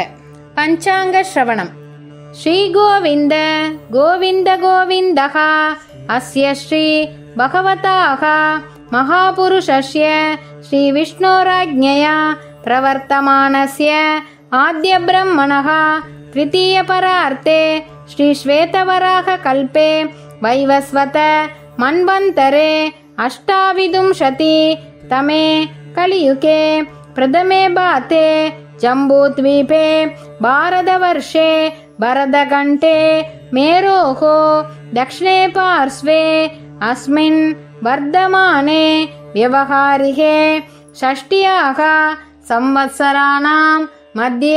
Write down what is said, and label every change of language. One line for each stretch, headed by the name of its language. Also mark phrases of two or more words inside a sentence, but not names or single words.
Sanskrit: पञ्चाङ्ग श्रवणम्। श्री गोविन्द गोविन्द गोविन्दः अस्य श्री भगवतः महापुरुषस्य श्री विष्णोराज्ञया प्रवर्तमानस्य आद्य ब्रह्मणः द्वितीय परार्धे श्री श्वेतवराह कल्पे वैवस्वत मन्वन्तरे अष्टाविदुंशति तमे கலியுगे प्रथमे बाते जम्बूद्वीपे भारतवर्षे भरतघण्टे मेरोः दक्षिणे पार्श्वे अस्मिन् वर्धमाने व्यवहारिके षष्ट्याः संवत्सराणां मध्ये